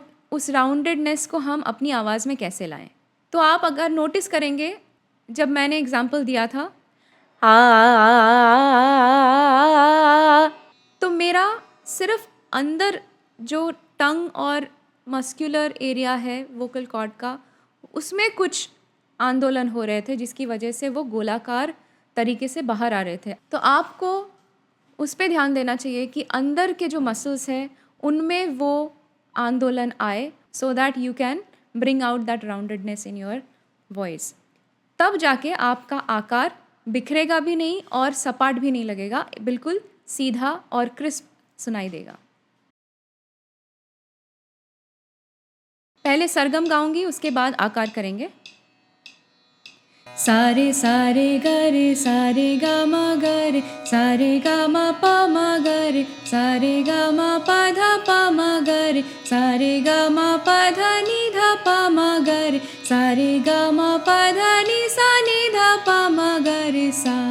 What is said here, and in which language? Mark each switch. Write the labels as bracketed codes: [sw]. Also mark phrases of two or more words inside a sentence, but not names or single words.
[hi] उस राउंडेडनेस को हम अपनी आवाज़ में कैसे लाएं? तो आप अगर नोटिस करेंगे, जब मैंने एग्जाम्पल दिया था तो मेरा सिर्फ अंदर जो टंग और [en] muscular area [hi] है [en] vocal cord [hi] का, उसमें कुछ आंदोलन हो रहे थे जिसकी वजह से वो गोलाकार तरीके से बाहर आ रहे थे। तो आपको उस पे ध्यान देना चाहिए कि अंदर के जो मसल्स हैं उनमें वो आंदोलन आए, [en] so that you can bring out that roundedness in your voice. [hi] तब जाके आपका आकार बिखरेगा भी नहीं और सपाट भी नहीं लगेगा, बिल्कुल सीधा और क्रिस्प सुनाई देगा। पहले सरगम गाऊंगी, उसके बाद आकार करेंगे। सारे सारे गरे सारे गा मा गरे सारे गा मा पा मा गरे सारे गा मा पा धा पा मा गरे सारे गा मा पा धा नी धा पा मा गरे सारे गा मा पा धा नी धा पा मा गरे सा।